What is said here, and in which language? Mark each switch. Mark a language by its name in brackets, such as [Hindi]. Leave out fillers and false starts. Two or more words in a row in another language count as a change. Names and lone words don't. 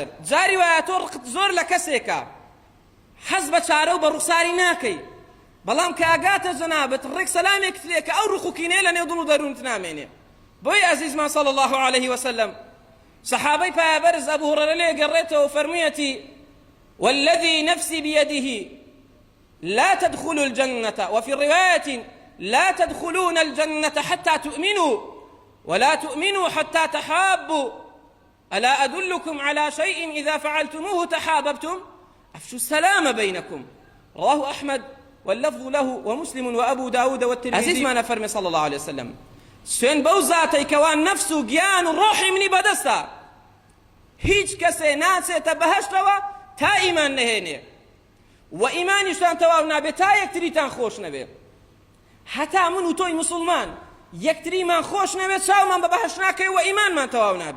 [Central Kurdish] جاری وایە تۆ ڕقت زۆر لە کەسێکە حەز بە چارە و بە ڕوخساری ناکەی، بەڵام کە ئاگاتە جەنابەت ڕێک سەلامێکت لێکە ئەو ڕق و کینەیە لە نێو دڵ و دەروونت نامێنێ. بۆی عەزیزمان [Arabic] صلی الله عليه وسلم [Central Kurdish] صحابەی پایەبەرز ئەبوو هورەرە لێ گەڕێتەوە و فەرموویەتی [Arabic] والذي نفسي بيده لا تدخلوا الجنة، وفي رواية لا تدخلون الجنة حتى تؤمنوا ولا تؤمنوا حتى تحابوا، ألا أدلكم على شيء إذا فعلتموه تحاببتم أفشوا السلام بينكم. رواه أحمد واللفظ له ومسلم وأبو داود والترمذي. [Central Kurdish] عزيز ما نفرمي [Arabic] صلى الله عليه وسلم [Central Kurdish] سوێن بەو زاتەی کەوان نەفس و گیان و ڕۆحی منی بەدەستە، هیچ کەسێ ناچێتە بەهەشتەوە تا ئیمان نەهێنێ و ئیمانیشتان تەواو نابێت تا یەکتریتان خۆش نەبێ. هەتا من و تۆی موسڵمان یەکتریمان خۆش نەبێت چاومان بە بەهەشت ناکەی و ئیمانمان تەواو نابێ.